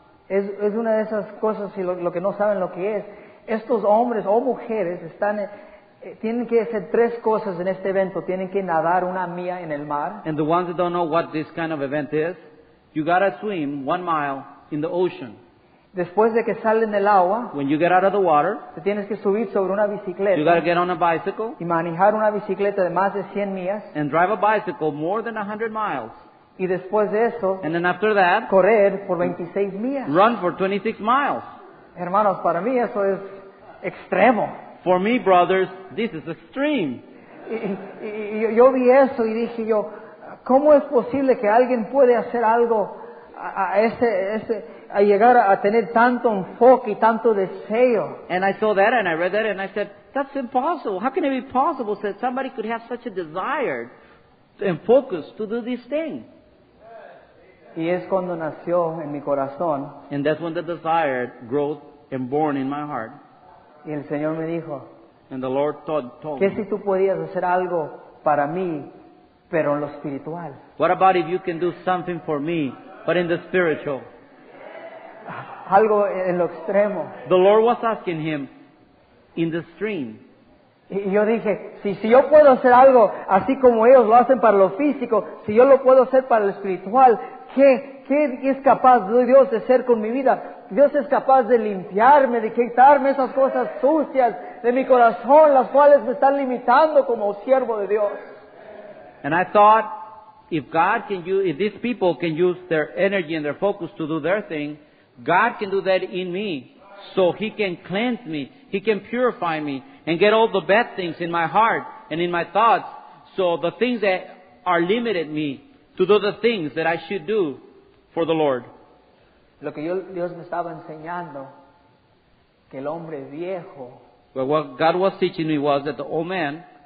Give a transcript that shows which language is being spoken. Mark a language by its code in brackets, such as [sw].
[es] es una de esas cosas, y lo que no saben lo que es, estos hombres o mujeres tienen que hacer tres cosas en este evento. Tienen que nadar 1 milla en el mar, [en] and the ones that don't know what this kind of event is, you gotta swim 1 mile in the ocean. [es] después de que salen del agua, [en] When you get out of the water, [es] te tienes que subir sobre una [en] you gotta [es] bicicleta [en] get on a bicycle [es] y manejar una bicicleta de más de 100 millas, [en] and drive a bicycle more than 100 miles. [es] y después de eso, [en] And then after that, [es] correr por 26 millas. [en] run for 26 miles. [es] Hermanos, para mí eso es extremo. [en] For me, brothers, this is extreme. [es] Y yo vi eso y dije yo, ¿cómo es posible que alguien puede hacer algo a llegar a tener tanto enfoque y tanto deseo? [en] And I saw that and I read that and I said, that's impossible. How can it be possible that somebody could have such a desire and focus to do this thing? [es] Y es cuando nació en mi corazón [en] And that's when the desire grew and born in my heart. [es] y el Señor me dijo, [en] And the Lord told [es] ¿qué [en] me, [es] si tú podías hacer algo para mí, pero en lo espiritual? [en] what about if you can do something for me, but in the spiritual? [es] Algo en lo extremo. [en] The Lord was asking him in the stream. [es] Y yo dije, si yo puedo hacer algo así como ellos lo hacen para lo físico, si yo lo puedo hacer para lo espiritual, ¿qué es capaz de Dios de hacer con mi vida? Dios es capaz de limpiarme, de quitarme esas cosas sucias de mi corazón, las cuales me están limitando como siervo de Dios. [en] And I thought, if these people can use their energy and their focus to do their thing, God can do that in me. So He can cleanse me, He can purify me, and get all the bad things in my heart and in my thoughts. So the things that are limited me to do the things that I should do for the Lord. [es] Lo que Dios me estaba enseñando, que el hombre viejo [en] But what God was teaching me was that the old man